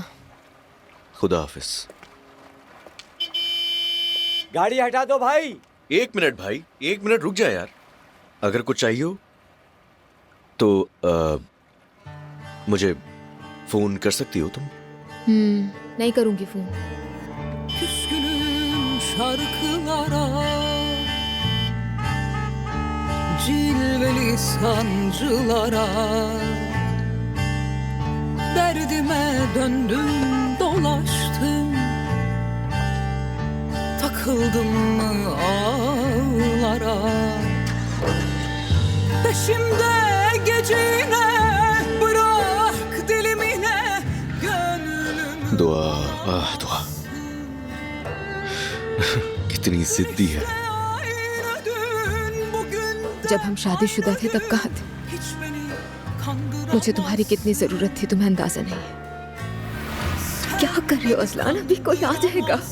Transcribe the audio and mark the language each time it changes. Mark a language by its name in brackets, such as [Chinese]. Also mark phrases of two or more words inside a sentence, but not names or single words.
[Hindi] खुदा हाफिज। गाड़ी हटा दो भाई। एक मिनट भाई, एक मिनट रुक जा यार। अगर कुछ चाहिए हो तो मुझे फोन कर सकती हो तुम। नहीं करूंगी फोन। [Turkish] Küskünüm şarkılara, cilveli sancılara, derdime döndüm dolaştım, takıldım mı ağlara, peşimde gecine bırak dilimine gönlümü. [Hindi] दुआ, दुआ। कितनी जिद्दी है। जब हम शादीशुदा थे तब कहाँ थे? मुझे तुम्हारी कितनी जरूरत थी तुम्हें अंदाजा नहीं है। क्या कर रहे हो अजलान? अभी कोई आ जाएगा।